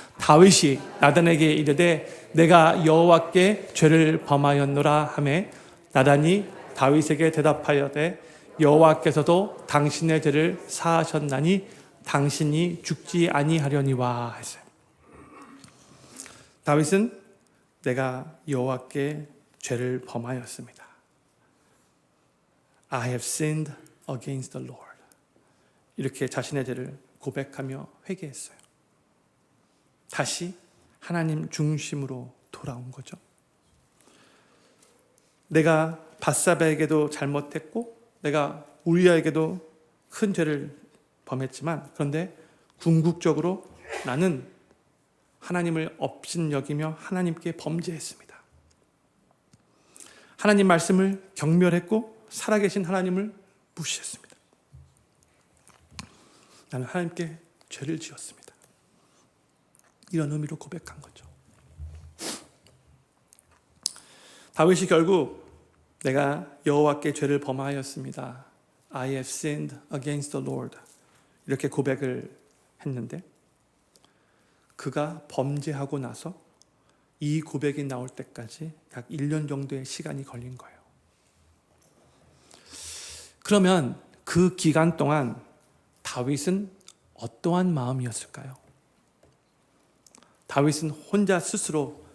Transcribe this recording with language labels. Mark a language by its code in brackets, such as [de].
[ko] 다윗이 나단에게 이르되 내가 여호와께 죄를 범하였노라 하매 나단이 다윗에게 대답하여되 여호와께서도 당신의 죄를 사하셨나니 당신이 죽지 아니하려니와 했어요. 다윗은 내가 여호와께 죄를 범하였습니다. [en] I have sinned against the Lord. [ko] 이렇게 자신의 죄를 고백하며 회개했어요. 다시 하나님 중심으로 돌아온 거죠. 내가 밧사바에게도 잘못했고 내가 우리아에게도 큰 죄를 범했지만 그런데 궁극적으로 나는 하나님을 업신여기며 하나님께 범죄했습니다. 하나님 말씀을 경멸했고 살아계신 하나님을 무시했습니다. 나는 하나님께 죄를 지었습니다. 이런 의미로 고백한 거죠. 다윗이 결국 내가 여호와께 죄를 범하였습니다. [en] I have sinned against the Lord. [ko] 이렇게 고백을 했는데 그가 범죄하고 나서 이 고백이 나올 때까지 약 1년 정도의 시간이 걸린 거예요. 그러면 그 기간 동안 다윗은 어떠한 마음이었을까요? 다윗은 혼자 스스로